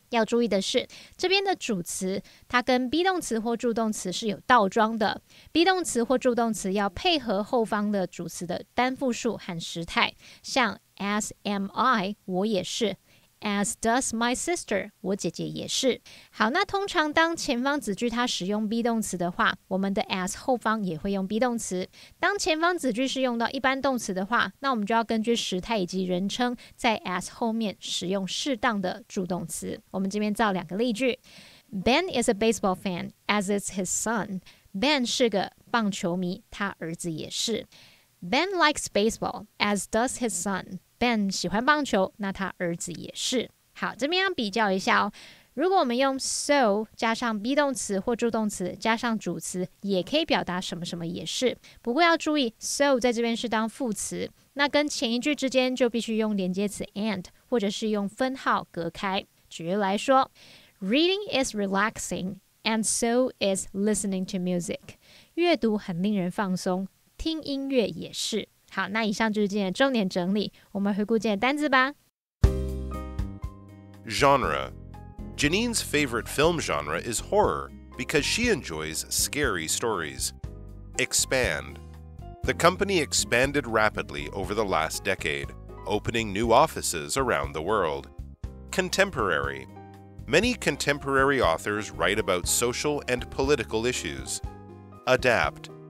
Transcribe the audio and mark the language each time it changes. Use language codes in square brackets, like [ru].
[zh] 要注意的是，这边的主词它跟 be 动词或助动词是有倒装的， be 动词或助动词要配合后方的主词的单复数和时态，像 [en] as am I [zh] 我也是， [en] as does my sister [zh] 我姐姐也是。好，那通常当前方子句它使用 be 动词的话，我们的 as 后方也会用 be 动词。当前方子句是用到一般动词的话，那我们就要根据时态以及人称，在 as 后面使用适当的助动词。我们这边造两个例句。 [en] Ben is a baseball fan, as is his son. [zh] Ben 是个棒球迷，他儿子也是。 [en] Ben likes baseball, as does his son. [zh] Ben 喜欢棒球，那他儿子也是。好，这边要比较一下哦。如果我们用 so 加上 be 动词或助动词加上主词，也可以表达什么什么也是。不过要注意 so 在这边是当副词，那跟前一句之间就必须用连接词 and 或者是用分号隔开。举例来说 [en] Reading is relaxing, and so is listening to music. [zh] 阅读很令人放松，听音乐也是。好，那以上就是今天的重点整理，我们回顾今天的单字吧。 [en] Genre. Janine's favorite film genre is horror because she enjoys scary stories. Expand. The company expanded rapidly over the last decade, opening new offices around the world. Contemporary.Many contemporary authors write about social and political issues. Adapt.